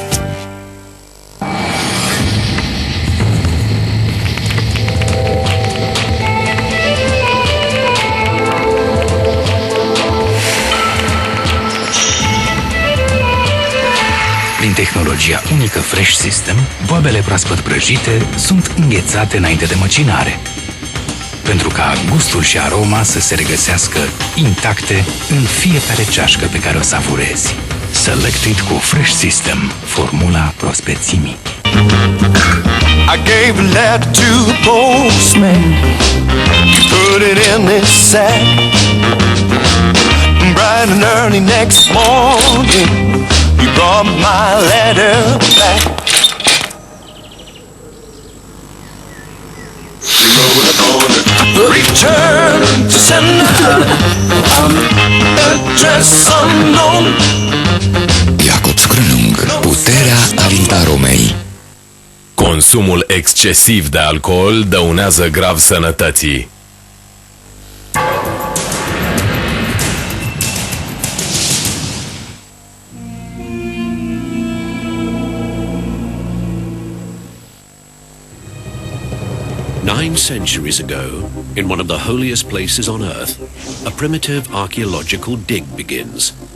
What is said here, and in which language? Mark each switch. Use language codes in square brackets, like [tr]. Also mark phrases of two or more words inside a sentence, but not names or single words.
[ro] Prin tehnologia unică Fresh System, boabele proaspăt prăjite sunt înghețate înainte de măcinare, pentru ca gustul și aroma să se regăsească intacte în fiecare ceașcă pe care o savurezi. Selected cu Fresh System, formula prospețimii. [en] I gave a letter to the postman, put it in this sack. Bright and early next morning, he brought my letter back. Return to sender, address unknown. [ro] Iacob Scrânung, puterea alintaromei. Consumul excesiv de alcool dăunează grav sănătății. [en] Nine centuries ago, in one of the holiest places on earth, a primitive archaeological dig begins.